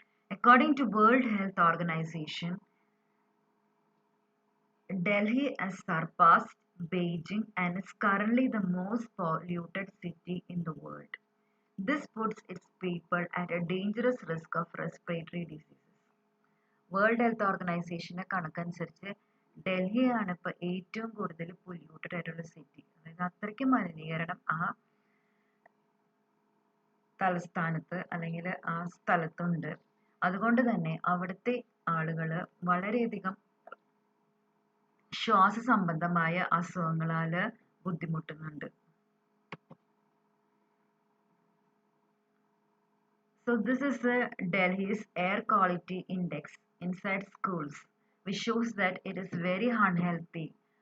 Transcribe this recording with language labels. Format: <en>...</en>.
<en>According to World Health Organization, Delhi has surpassed Beijing and is currently the most polluted city in the world. This puts its people at a dangerous risk of respiratory diseases.</en> <ml>World health ഓർഗനൈസേഷൻ്റെ കണക്കനുസരിച്ച് ഡൽഹിയാണ് ഇപ്പോൾ ഏറ്റവും കൂടുതൽ polluted ആയിട്ടുള്ള city. അതായത് അത്രയ്ക്ക് മലിനീകരണം ആ തലസ്ഥാനത്ത് അല്ലെങ്കിൽ ആ സ്ഥലത്തുണ്ട്. അതുകൊണ്ട് തന്നെ അവിടുത്തെ ആളുകൾ വളരെയധികം ശ്വാസ സംബന്ധമായ അസുഖങ്ങളാൽ ബുദ്ധിമുട്ടുന്നുണ്ട്.</ml> <en>So this is Delhi's air quality index inside schools, which shows that it is very unhealthy.</en>